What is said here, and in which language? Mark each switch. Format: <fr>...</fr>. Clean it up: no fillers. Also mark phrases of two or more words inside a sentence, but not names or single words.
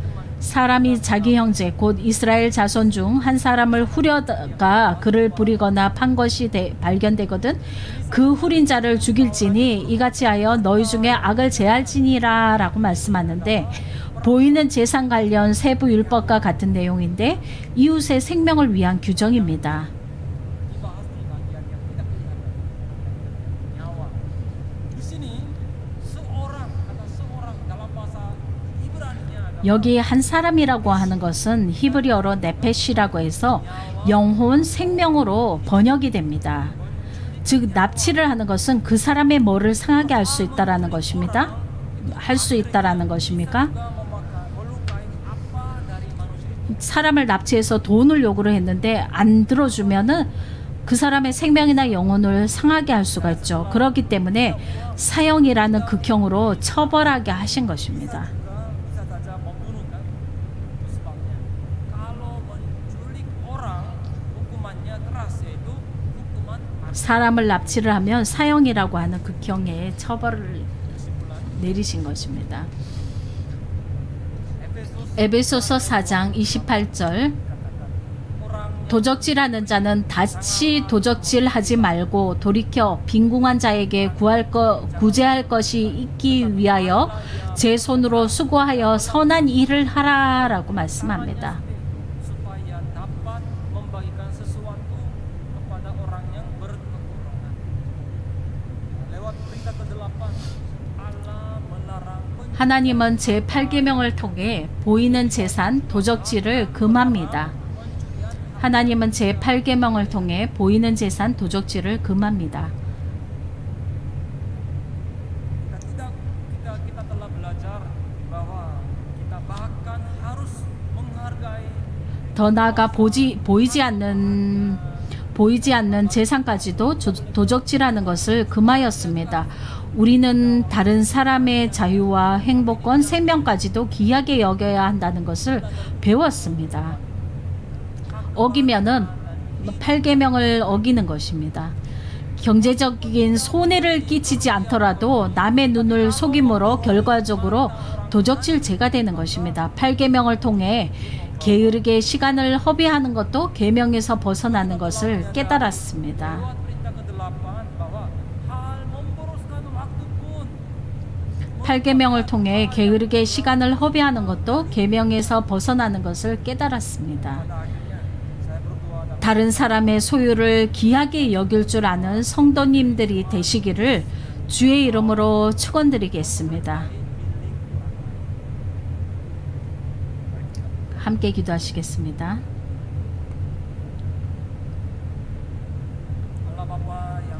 <ko>사람이 자기 형제 곧 이스라엘 자손 중 한 사람을 후려다가 그를 부리거나 판 것이 발견되거든 그 후린 자를 죽일지니 이같이 하여 너희 중에 악을 제할지니라 라고 말씀하는데 보이는 재산 관련 세부 율법과 같은 내용인데 이웃의 생명을 위한 규정입니다.</ko> <id>dibahas di bagian yang tidak kelihatan. Nyawa. Di sini seorang dalam bahasa Ibrani-nya adalah</id> <ko>여기 한 사람이라고 하는 것은 히브리어로 네페시라고 해서 영혼, 생명으로 번역이 됩니다. 즉 납치를 하는 것은 그 사람의 뭐를 상하게 할 수 있다라는 것입니다. 할 수 있다라는 것입니까?</ko> <id>melukai apa dari manusia itu.</id> <ko>사람을 납치해서 돈을 요구를 했는데 안 들어주면은 그 사람의 생명이나 영혼을 상하게 할 수가 있죠. 그렇기 때문에 사형이라는 극형으로 처벌하게 하신 것입니다.</ko> <id>Bisa saja membunuh kan. Itu sebabnya kalau menculik orang hukumannya keras yaitu hukuman mati.</id> <ko>사람을 납치를 하면 사형이라고 하는 극형의 처벌을 내리신 것입니다. 에베소서 4장 28절 도적질하는 자는 다시 도적질하지 말고 돌이켜 빈궁한 자에게 구제할 것이 있기 위하여 제 손으로 수고하여 선한 일을 하라라고 말씀합니다.</ko> <id>supaya dapat membagikan sesuatu kepada orang yang berkekurangan. Lewat perintah ke-8 Allah melarang</id> <ko>하나님은 제8계명을 통해 보이는 재산 도적질을 금합니다. 하나님은 제8계명을 통해 보이는 재산 도적질을 금합니다.</ko> <id>kita telah belajar bahwa kita bahkan harus menghargai</id> <ko>더 나아가 보이지 않는 재산까지도 도적질하는 것을 금하였습니다. 우리는 다른 사람의 자유와 행복권, 생명까지도 귀하게 여겨야 한다는 것을 배웠습니다. 어기면은 8계명을 어기는 것입니다. 경제적인 손해를 끼치지 않더라도 남의 눈을 속임으로 결과적으로 도적질죄가 되는 것입니다. 8계명을 통해 게으르게 시간을 허비하는 것도 계명에서 벗어나는 것을 깨달았습니다.</ko> <id>lewat perintah ke-8 bahwa hal memboroskan waktu pun</id> <ko>8계명을 통해 게으르게 시간을 허비하는 것도 계명에서 벗어나는 것을 깨달았습니다.</ko> <id>pada akhirnya saya berdoa dan</id> <ko>다른 사람의 소유를 귀하게 여길 줄 아는 성도님들이 되시기를 주의 이름으로 축원드리겠습니다. 함께 기도하시겠습니다.</ko> <id>Allah Bapa yang</id>